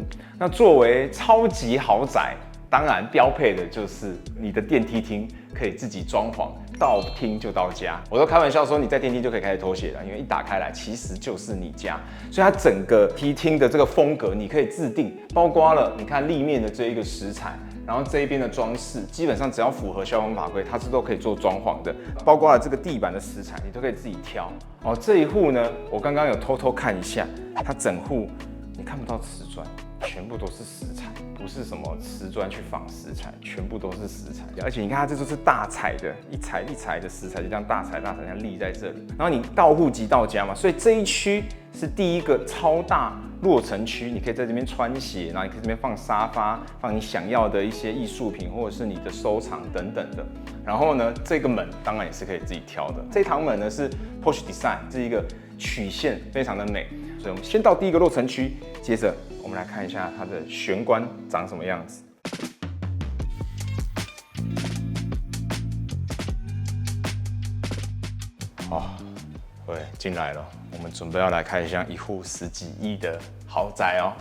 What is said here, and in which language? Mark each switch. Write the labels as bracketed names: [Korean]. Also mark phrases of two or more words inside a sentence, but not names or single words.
[Chinese] 那作為超級豪宅，當然標配的就是你的電梯廳可以自己裝潢，到廳就到家。我都開玩笑說，你在電梯就可以開始脫鞋了，因為一打開來其實就是你家。所以它整個梯廳的這個風格你可以自定，包括了你看立面的這一個石材。然後這一邊的裝飾，基本上只要符合消防法規，它是都可以做裝潢的，包括了這個地板的石材，你都可以自己挑。哦，這一戶呢，我剛剛有偷偷看一下，它整戶你看不到瓷磚，全部都是石材，不是什麼瓷磚去仿石材，全部都是石材。而且你看它这都是大材的，一材一材的石材，就这樣大材这樣立在這裡。然後你到戶即到家嘛，所以這一區是第一個超大落成區，你可以在這邊穿鞋，然後你可以這邊放沙發，放你想要的一些藝術品或者是你的收藏等等的。然後呢，这個門當然也是可以自己挑的。這堂門呢是 Porsche Design，是一個曲線非常的美。所以我們先到第一個落成區，接着我們來看一下它的玄關長什麼樣子。对，進來了，我們準備要來看一下一戶10幾億的豪宅哦。